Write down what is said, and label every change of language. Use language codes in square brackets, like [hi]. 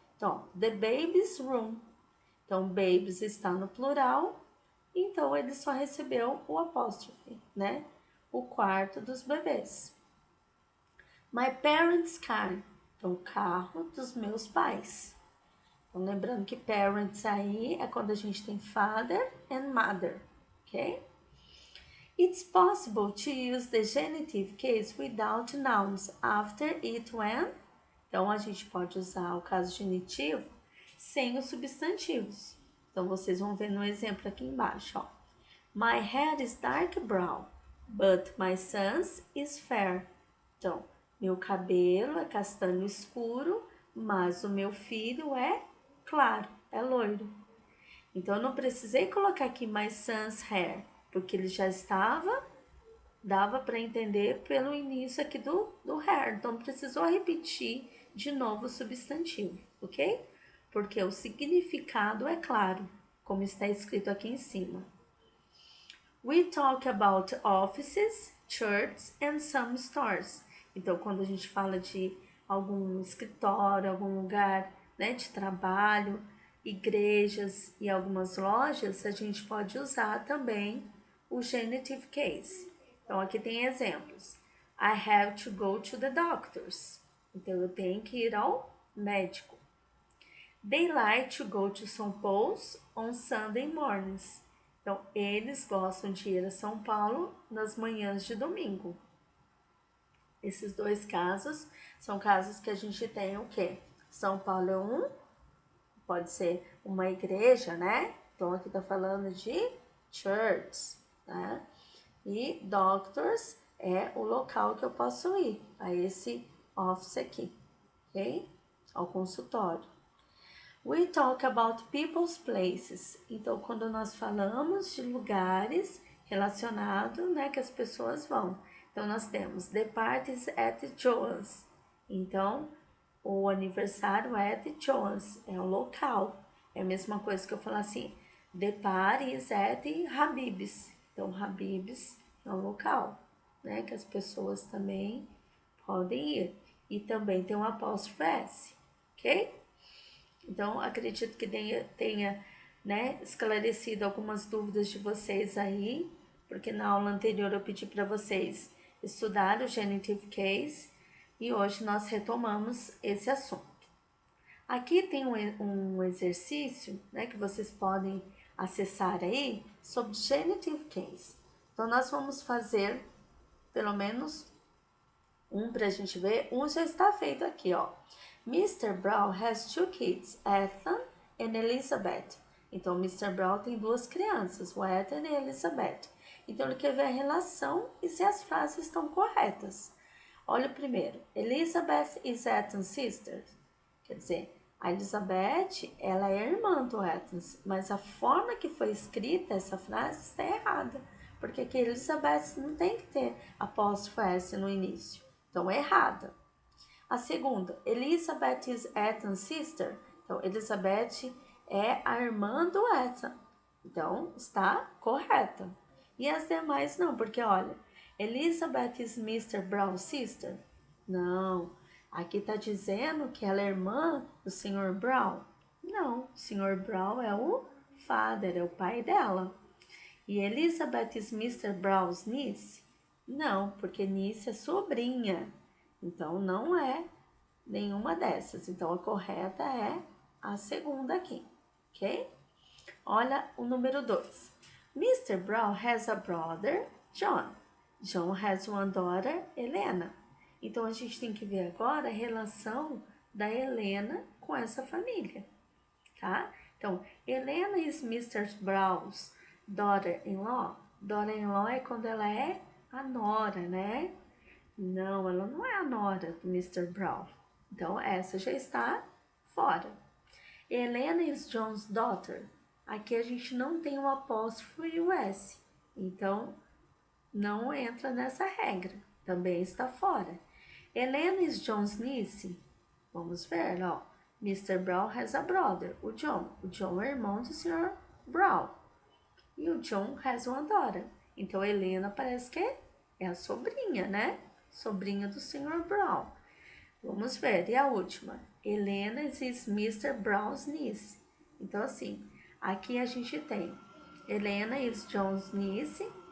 [pt] Então, [en] the baby's room. [pt] Então, babies está no plural, então ele só recebeu o apóstrofe, né? O quarto dos bebês. [en] My parents' car. [pt] Então, o carro dos meus pais. Então, lembrando que parents aí é quando a gente tem [en] father and mother, [pt] ok? [en] It's possible to use the genitive case without nouns after it when. [pt] Então, a gente pode usar o caso genitivo sem os substantivos. Então, vocês vão ver no exemplo aqui embaixo, ó. [en] My hair is dark brown, but my son's is fair. [pt] Então, meu cabelo é castanho escuro, mas o meu filho é claro, é loiro. Então, eu não precisei colocar aqui [en] my son's hair, [pt] porque ele já estava, dava para entender pelo início aqui do hair. Então, não precisou repetir de novo o substantivo, ok? Porque o significado é claro, como está escrito aqui em cima. [en] We talk about offices, churches and some stores. [pt] Então, quando a gente fala de algum escritório, algum lugar, né, de trabalho, igrejas e algumas lojas, a gente pode usar também o genitive case. Então, aqui tem exemplos. [en] I have to go to the doctors. [pt] Então, eu tenho que ir ao médico. [en] They like to go to São Paulo on Sunday mornings. [pt] Então, eles gostam de ir a São Paulo nas manhãs de domingo. Esses dois casos são casos que a gente tem o quê? São Paulo é um, pode ser uma igreja, né? Então aqui tá falando de church, né? E doctors é o local que eu posso ir, a esse office aqui, ok? Ao consultório. [en] We talk about people's places. [pt] Então, quando nós falamos de lugares relacionados, né, que as pessoas vão. Então, nós temos [en] the parties at Joan's. [pt] Então, o aniversário é [en] at Joan's, [pt] é o local. É a mesma coisa que eu falar assim, [en] the parties at Habib's. [pt] Então, Habib's é um local, né, que as pessoas também podem ir. E também tem um apóstrofo S, ok? Então, acredito que tenha, né, esclarecido algumas dúvidas de vocês aí, porque na aula anterior eu pedi para vocês estudar o genitive case e hoje nós retomamos esse assunto. Aqui tem um exercício, né, que vocês podem acessar aí sobre genitive case. Então, nós vamos fazer pelo menos um para a gente ver. Um já está feito aqui, ó. Mr. [en] Brown has two kids, Ethan and Elizabeth. [pt] Então, Mr. Brown tem duas crianças, o Ethan e a Elizabeth. Então, ele quer ver a relação e se as frases estão corretas. Olha o primeiro. [en] Elizabeth is Ethan's sister. [pt] Quer dizer, a Elizabeth, ela é irmã do Ethan, mas a forma que foi escrita essa frase está errada. Porque aqui Elizabeth não tem que ter apóstrofo S no início. Então, é errada. A segunda, [en] Elizabeth is Ethan's sister. [pt] Então, Elizabeth é a irmã do Ethan. Então, está correta. E as demais não, porque olha, [en] Elizabeth is Mr. Brown's sister. [pt] Não, aqui está dizendo que ela é irmã do Sr. Brown. Não, o Sr. Brown é o father, é o pai dela. E [en] Elizabeth is Mr. Brown's niece? [pt] Não, porque niece é sobrinha. Então, não é nenhuma dessas. Então, a correta é a segunda aqui, ok? Olha o número 2. Mr. [en] Brown has a brother, John. John has one daughter, Helena. [pt] Então, a gente tem que ver agora a relação da Helena com essa família, tá? [en] Então, Helena is Mr. Brown's daughter-in-law. [pt] Daughter-in-law é quando ela é a nora, né? Não, ela não é a nora do Mr. Brown. Então, essa já está fora. [en] Helena is John's daughter. [pt] Aqui a gente não tem o apóstrofo e o S. Então, não entra nessa regra. Também está fora. [en] Helena is John's niece. [pt] Vamos ver, ó. Mr. [en] Brown has a brother, [pt] o John. O John é irmão do Sr. Brown. [en] E o John has one daughter. [pt] Então, Helena parece que é a sobrinha, né? Sobrinha do Sr. Brown. Vamos ver. E a última. [en] Helena is Mr. Brown's niece. [pt] Então, assim, aqui a gente tem [en] Helena is John's niece.